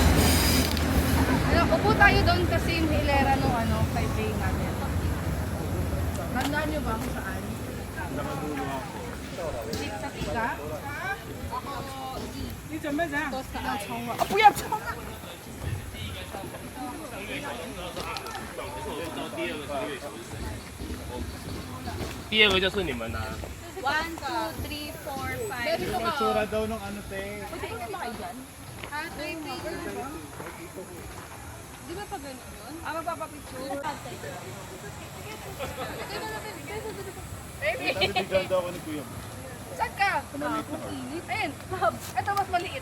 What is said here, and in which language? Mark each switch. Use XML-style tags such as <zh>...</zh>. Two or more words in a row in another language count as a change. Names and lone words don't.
<tl>Upo tayo doon kasi yung hilera nung kay Bay natin. Tandaan niyo ba kung saan? Sa Tika? Ako,</tl> <zh>第二个就是你们拿。</zh> <tl>1, 2, 3, 4, 5. Yung itsura daw nung ano te. Pwede ko sumakay dyan? Ha? 3 pages. Di ba pa ganun yun? Magpapapicture. Nabibigyan daw ako ni Kuya. Saan ka? Ayun. Ito mas maliit.</tl>